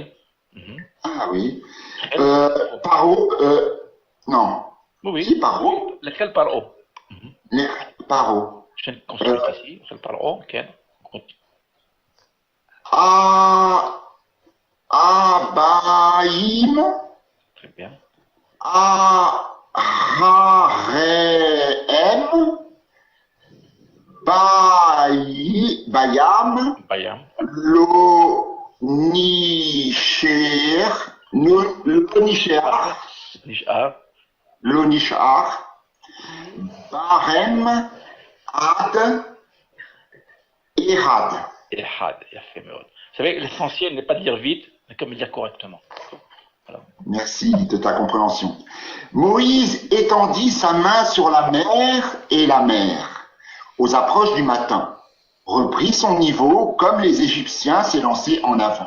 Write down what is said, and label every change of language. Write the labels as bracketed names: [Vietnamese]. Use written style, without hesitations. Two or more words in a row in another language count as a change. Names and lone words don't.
[French] Ah oui. Paro, non. Oui. Si, Paro. Lequel Paro? Paro. Je consulte ici, lequel Paro, ok. Abaïm. Très bien. Aharem. Bayam. Lonishar. Barem. Ad. Ehad. Vous savez, l'essentiel n'est pas de dire vite, mais comme dire correctement. Voilà. Merci de ta compréhension. Moïse étendit sa main sur la mer et la mer, aux approches du matin, reprit son niveau comme les Égyptiens s'élançaient en avant.